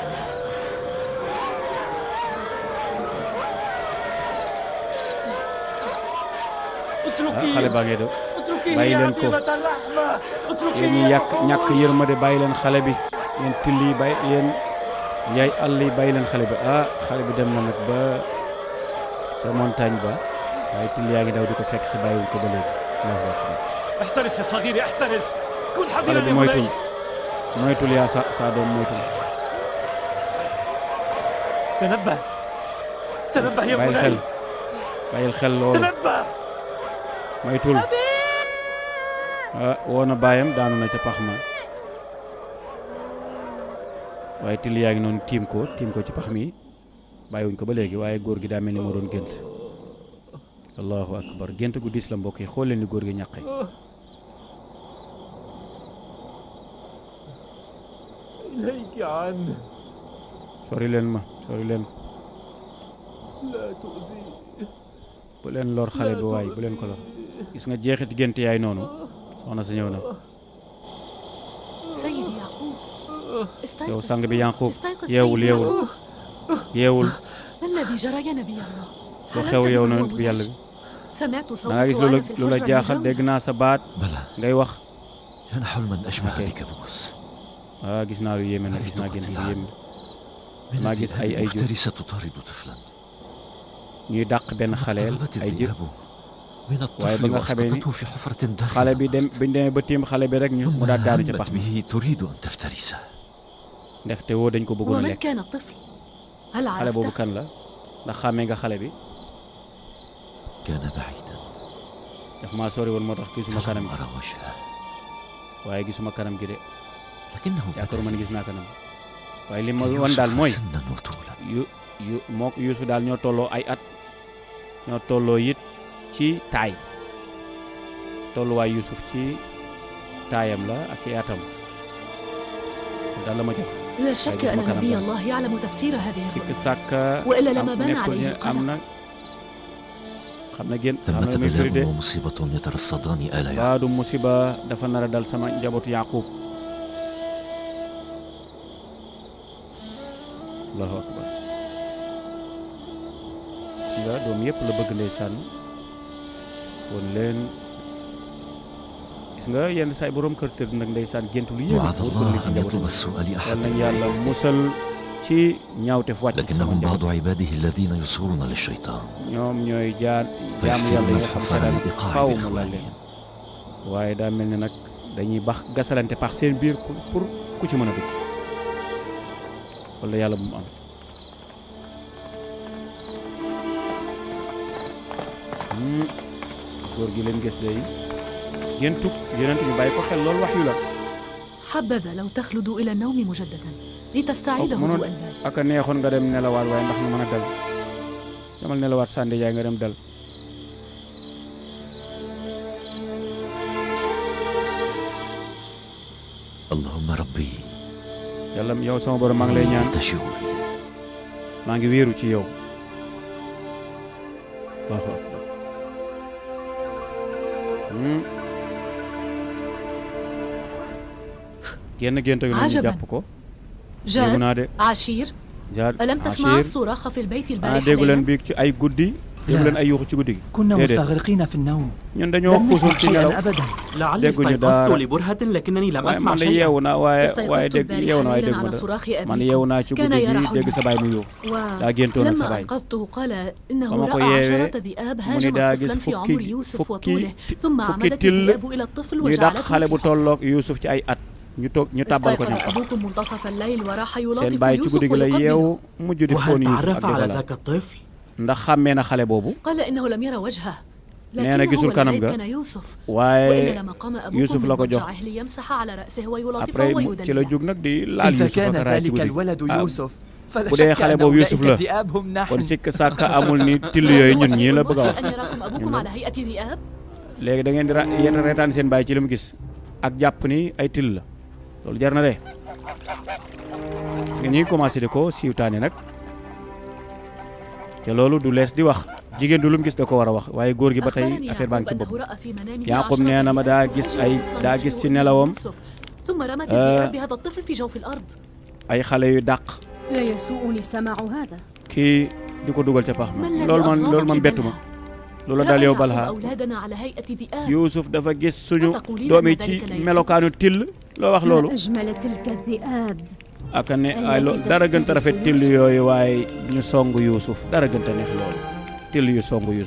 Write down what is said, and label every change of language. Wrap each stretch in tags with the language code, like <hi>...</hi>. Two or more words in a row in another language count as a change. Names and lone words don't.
<wo>xale baa ngay daw bàyyi leen ko yéen ñi ñàkk yërmande bàyyi leen xale bi yéen till yi bàyyi yéen yaay àll yi bàyyi leen xale bi xale bi dem na nag ba ca montagne ba waaye till yaa ngi daw di ko fekk si bàyyiwuñ ko ba léegi</wo> <ar>احترس يا صغيري احترس كن</ar> <wo>xale</wo> <ar>حذرا</ar> <wo>bi</wo> <ar>يا بني</ar> <wo>moytul yaa sa doom moytul</wo> <ar>تنبه يا بني</ar> <wo>bàyyil xel loolu</wo> <ar>تنبه</ar> <wo>moytul woo na baayam daanu na ca pax ma waaye till yaa ngi noonu tiim ko ci pax mi bàyyiwuñ ko ba léegi waaye góor gi daa mel ni moo doon gént</wo> <ar>الله أكبر</ar> <wo>gént gu diis la mbokk yi xool leen ni góor gi ñaqe</wo> <ar>إليك عنه</ar> <wo>sori leen</wo> <ar>لا تؤذي</ar> <wo>bu leen lor xale bi waaye bu leen ko lor gis nga jeexit gént yaay noonu soxna sa ñëw na</wo> <ar>سيدي يعقوب</ar> <wo>yow</wo> <ar>استيقظ</ar> <wo>sang bi Yanqub</wo> <ar>استيقظ</ar> <wo>yeewul</wo> <ar>سيدي يعقوب</ar> <wo>yeewul</wo> <ar>ما الذي جرى يا نبي الله</ar> <wo>lu xew yow na bi yàlla bi</wo> <ar>سمعت</ar> <wo>da</wo> <ar>صوتك</ar> <wo>nga gis</wo> <ar>وأنا في</ar> <wo>lu la</wo> <ar>الحجرة</ar> <wo>jaaxal</wo> <ar>المجاورة</ar> <wo>dégg naa sa baat</wo> <ar>بلى</ar> <wo>ngay wax</wo> <ar>كان حلما أشبه أوكي. بكابوس</ar> <wo>gis naa lu yéeme nag gis naa gént lu yéeme maa gis ay jur</wo> <ar>مفترسة تطارد طفلا</ar> <wo>ñuy dàq benn xaleel</wo> <ar>اقتربت</ar> <wo>ay jur</wo> <ar>الذئاب من</ar> <wo>waaye ba</wo> <ar>الطفل</ar> <wo>nga xamee ni</wo> <ar>وأسقطته في حفرة</ar> <wo>xale</wo> <ar>داخل</ar> <wo>bi biñ demee ba tiim xale bi rek mu</wo> <ar>ثم</ar> <wo>daal daanu ci pax</wo> <ar>همت</ar> <wo>mi</wo> <ar>به تريد أن تفترسه</ar> <wo>ndaxte woo dañ ko bëggoon</wo> <ar>ومن</ar> <wo>lekk</wo> <ar>كان الطفل هل</ar> <wo>xale boobu</wo> <ar>عرفته</ar> <wo>kan la ndax xàmmee nga xale bi</wo> <ar>كان بعيدا</ar> <wo>daf maa sori woon moo tax gisuma kanam</wo> <ar>فلم</ar> <wo>gi</wo> <ar>أرى وجهه</ar> <wo>waaye gisuma kanam gi de</wo> <ar>لكنه</ar> <wo>yaakaaruma ni</wo> <ar>بدأ</ar> <wo>gis naa kanam waaye li ma يوسف wan daal mooy</wo> <ar>سنا وطولا</ar> <wo>moo Yuusu daal ñoo tolloo ay at ñoo tolloo it ci taay tolluwaay Yuusuf ci taayam la ak ci atam daal la ma jox</wo> <ar>لا شك أن مكان نبي أفضل. الله يعلم تفسير هذه</ar> <wo>sikk</wo> <ar>الرؤيا</ar> <wo>sàkk</wo> <ar>وإلا لما بان</ar> <wo>nekkul</wo> <ar>عليه</ar> <wo>am na</wo> <ar>القلق</ar> <wo>xam na génn xam na</wo> <ar>ثمة</ar> <wo>muy firi de</wo> <ar>بلاء ومصيبة يترصدان آل يعقوب</ar> <wo>baadu musiba dafa nar a dal sama njabootu Yaqub</wo> <ar>الله أكبر</ar> <wo>si nga doom yëpp la bëgg ndeysaan woon leen gis nga yenn saay borom kër tëdd nag ndeysaan gént lu yéeme</wo> <ar>وعد</ar> <wo>wóor ko li</wo> <ar>الله</ar> <wo>ci</wo> <ar>أن</ar> <wo>njabootu</wo> <ar>يطلب السؤال</ar> <wo>yal</wo> <ar>أحد</ar> <wo>nañ yàlla musal ci ñaawte fu wàcc ci sama</wo> <ar>لكنهم</ar> <wo>njaboot</wo> <ar>بعض عباده الذين يصورون للشيطان</ar> <wo>ñoom ñooy jaamu yàlla yi nga xam seetaan faw mu la leen waaye daa mel ni nag dañuy bax gasalante pax seen biir pour ku ci mën a dugg wala yàlla bu mu am góor gi leen gis day géntug yonent ñu bàyyi ko xel loolu wax yu la</wo> <ar>حبذا لو تخلد إلى النوم مجددا لتستعيد</ar> <wo>mënoon</wo> <ar>هدوء البال</ar> <wo>ak a neexoon nga dem nelawaat waaye ndax nga mën a dal demal nelawaat sànni jaay nga dem dal</wo> <ar>اللهم ربي</ar> <wo>yàlla yow sama borom maa ngi lay ñaan</wo> <ar>ألتجئ</ar> <wo>maa ngi wéeru ci yow</wo> <ar>الله أكبر</ar> <wo>génn gént gi noonu</wo> <ar>عجباً.</ar> <wo>jàpp ko déggu</wo> <ar>جاد</ar> <wo>naa de</wo> <ar>عشير</ar> <wo>jaar</wo> <ar>ألم تسمع Achir الصراخ في البيت ah البارحة</ar> <wo>déggu leen</wo> <ar>ليلا؟</ar> <wo>biig ci ay guddi déggu leen ay yuuxu ci guddi gi</wo> <ar>كنا مستغرقين في النوم</ar> <wo>ñun dañoo</wo> <ar>لم</ar> <wo>xuusul</wo> <ar>نسمع</ar> <wo>ci nelaw</wo> <ar>شيئا أبدا. لعلي استيقظت لبرهة لكنني لم</ar> <wo>waaye</wo> <ar>أسمع</ar> <wo>man de</wo> <ar>شيئا.</ar> <wo>yeewu naa waaye</wo> <ar>استيقظت</ar> <wo>dégg yeewu naa waaye</wo> <ar>البارحة</ar> <wo>dégg ma</wo> <ar>على</ar> <wo>dara</wo> <ar>صراخ</ar> <wo>man yeewu naa ci</wo> <ar>أبيكم كان</ar> <wo>guddi gi</wo> <ar>يرحل</ar> <wo>dégg sa baay mu yuuxu daa géntoon ak sa</wo> <ar>ولما</ar> <wo>baay</wo> <ar>أنقذته قال</ar> <wo>ba</wo> <ar>إنه</ar> <wo>ma ko</wo> <ar>رأى</ar> <wo>yeewee</wo> <ar>عشرة ذئاب</ar> <wo>mu ni</wo> <ar>هاجمت</ar> <wo>daa gis</wo> <ar>طفلا في عمر يوسف وطوله ثم</ar> <wo>fukki</wo> <ar>عمدت</ar> <wo>till</wo> <ar>الذئاب إلى الطفل</ar> <wo>ñuy dàq xale</wo> <ar>وجعلته</ar> <wo>bu</wo> <ar>في</ar> <wo>tolloog Yuusuf ci ay at ñu tàbbal ko</wo> <ar>استيقظ</ar> <wo>ci</wo> <ar>أبوكم منتصف الليل وراح</ar> <wo>seen</wo> <ar>يلاطف</ar> <wo>baay ci يوسف guddi gi la</wo> <ar>ويقبله</ar> <wo>yeewu mujj di</wo> <ar>وهل</ar> <wo>foon Yuusuf</wo> <ar>تعرف</ar> <wo>ak</wo> <ar>على</ar> <wo>di</wo> <ar>ذاك الطفل؟</ar> <wo>ndax xàmmee na xale boobu</wo> <ar>قال إنه لم يرى وجهه</ar> <wo>nee na gisul kanam</wo> <ar>لكنه</ar> <wo>ga</wo> <ar>كان يوسف</ar> <wo>waaye</wo> <ar>وإن لما قام Yuusuf أبوكم</ar> <wo>la ko</wo> <ar>من</ar> <wo>jox</wo> <ar>مضجعه ليمسح على رأسه ويلاطفه</ar> <wo>après ci la</wo> <ar>ويدلله</ar> <wo>jóg nag di laal</wo> <ar>إذا Yuusuf كان</ar> <wo>ak raay ci</wo> <ar>ذلك</ar> <wo>guddi</wo> <ar>الولد يوسف فلا</ar> <wo>bu dee</wo> <ar>شك</ar> <wo>xale</wo> <ar>أن</ar> <wo>boobu</wo> <ar>أولئك</ar> <wo>Yuusuf la</wo> <ar>الذئاب هم</ar> <wo>kon</wo> <ar>نحن.</ar> <wo>sikk sàkk amul ni till yooyu ñun ñii la bëgg a wax</wo> <ar>أن يراكم أبوكم على هيئة ذئاب</ar> <wo>léegi da ngeen di reetaan seen baay ci li mu gis ak jàpp ni ay till la loolu jar na de</wo> <fr>parce que</fr> <wo>ñi ngi commencé di ko siiwtaane nag te loolu du lees di wax jigéen du lu mu gis da ko war a wax waaye góor gi ba tey affaire baa ngi ci bopp Yaaqub nee na ma daa gis ci nelawam</wo> <ar>ثم رمت الذئاب بهذا الطفل في جوف الأرض</ar> <wo>ay xale yu dàq</wo> <ar>لا يسوءني سماع هذا.</ar> <wo>kii di ko dugal ca pax ma loolu man bettu ma loolu daal yow Balha</wo> <ar>أولادنا على هيئة ذئاب</ar> <wo>Yuusuf dafa gis suñu doom yi ci melokaanu till loo wax loolu</wo> <ar>ما أجمل تلك الذئاب.</ar> <wo>ak ne ay dara gën a rafet till yooyu waaye ñu song Yuusuf dara gën a neex loolu till yu song Yuusuf</wo>